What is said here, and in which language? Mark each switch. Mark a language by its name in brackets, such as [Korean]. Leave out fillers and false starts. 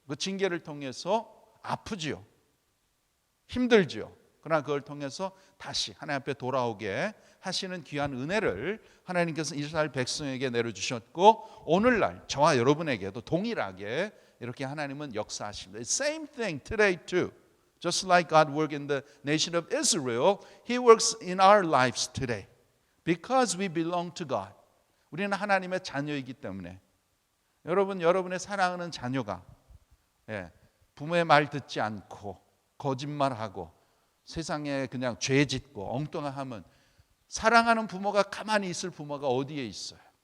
[Korean] 그 징계를 통해서 아프지요. 힘들지요. 그러나 그걸 통해서 다시 하나님 앞에 돌아오게 하시는 귀한 은혜를 하나님께서 이스라엘 백성에게 내려주셨고 오늘날 저와 여러분에게도 동일하게 이렇게 하나님은 역사하십니다. [English] Same thing today too. Just like God worked in the nation of Israel, He works in our lives today. Because we belong to God. [Korean] 우리는 하나님의 자녀이기 때문에 여러분의 사랑하는 자녀가 부모의 말 듣지 않고 거짓말하고 세상에 그냥 죄 짓고 엉뚱하면 사랑하는 부모가 가만히 있을 부모가 어디에 있어요?